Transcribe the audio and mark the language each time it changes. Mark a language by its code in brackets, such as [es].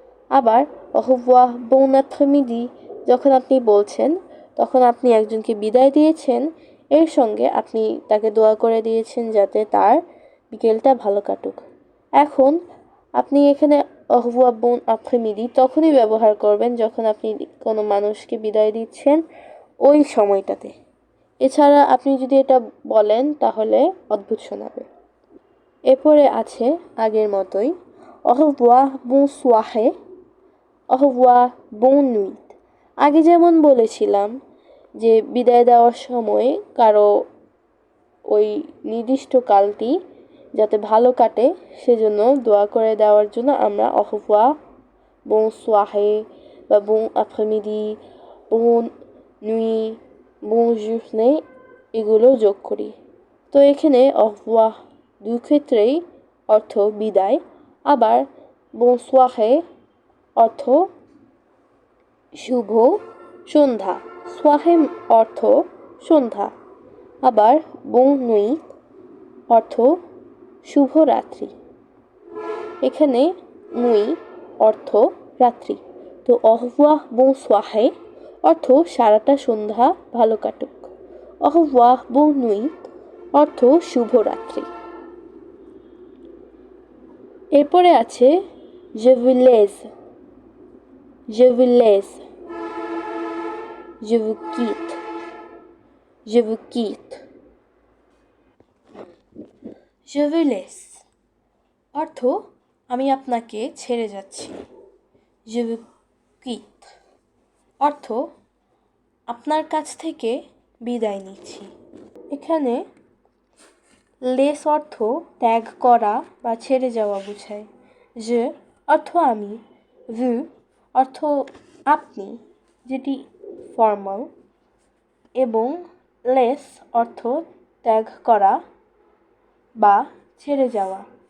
[bn] আবার [fr] au revoir, bon après-midi [bn] যখন আপনি বলছেন তখন আপনি একজনকে বিদায় দিয়েছেন, এর সঙ্গে আপনি তাকে দোয়া করে দিয়েছেন যাতে তার বিকেলটা ভালো কাটুক। এখন আপনি এখানে [fr] au revoir, bon après-midi [bn] তখনই ব্যবহার করবেন যখন আপনি কোনো মানুষকে বিদায় দিচ্ছেন ওই সময়টাতে। এছাড়া আপনি যদি এটা বলেন তাহলে অদ্ভুত শোনাবে। এরপরে আছে আগের মতোই [fr] au revoir, bon soirée, au revoir, bonne nuit। [bn] আগে যেমন বলেছিলাম যে বিদায় দেওয়ার সময় কারো ওই নির্দিষ্ট কালটি যাতে ভালো কাটে সেজন্য দোয়া করে দেওয়ার জন্য আমরা [fr] au revoir, bon soirée [bn] বা [fr] bon après-midi, bonne nuit, bon journée [bn] এগুলো যোগ করি। তো এখানে au revoir দু ক্ষেত্রেই অর্থ বিদায়, আবার [fr] bon soirée [bn] অর্থ শুভ সন্ধ্যা, সোয়াহে অর্থ সন্ধ্যা, আবার [fr] bon nuit [bn] অর্থ শুভ রাত্রি। এখানে নুই অর্থ রাত্রি। তো [fr] au revoir, bon soirée [bn] অর্থ সারাটা সন্ধ্যা ভালো কাটুক। [fr] au revoir, bonne nuit [bn] অর্থ শুভরাত্রি। এরপরে আছে [fr] je vous laisse, je vous laisse, je vous quitte, je vous quitte, je vous laisse অর্থ [bn] আমি আপনাকে ছেড়ে যাচ্ছি। [fr] Je vous quitte [bn] অর্থ আপনার কাছ থেকে বিদায় নিচ্ছি। এখানে লেস অর্থ ত্যাগ করা বা ছেড়ে যাওয়া বোঝায়। যে অর্থ আমি, vous অর্থ আপনি, যেটি ফর্মাল, এবং লেস অর্থ ত্যাগ করা বা ছেড়ে যাওয়া।